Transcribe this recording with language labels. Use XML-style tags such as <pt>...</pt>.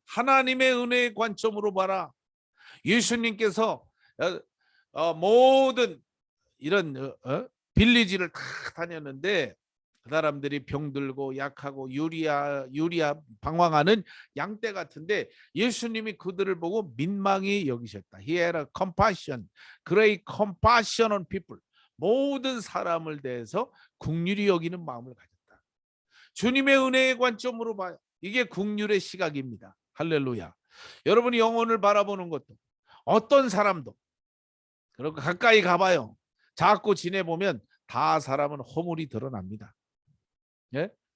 <ko>하나님의 은혜의 관점으로 봐라. 예수님께서 모든 이런 빌리지를 다 다녔는데 그 사람들이 병들고 약하고 유리야 방황하는 양떼 같은데 예수님이 그들을 보고 민망히 여기셨다.</ko> <en>He had a compassion, great compassion on people.</en> <ko>모든 사람을 대해서 긍휼히 여기는 마음을 가졌다. 주님의 은혜의 관점으로 봐요. 이게 긍휼의 시각입니다. 할렐루야. 여러분이 영혼을 바라보는 것도 어떤 사람도 그렇고 가까이 가봐요. 자꾸 지내보면 다 사람은 허물이 드러납니다. 예?</ko>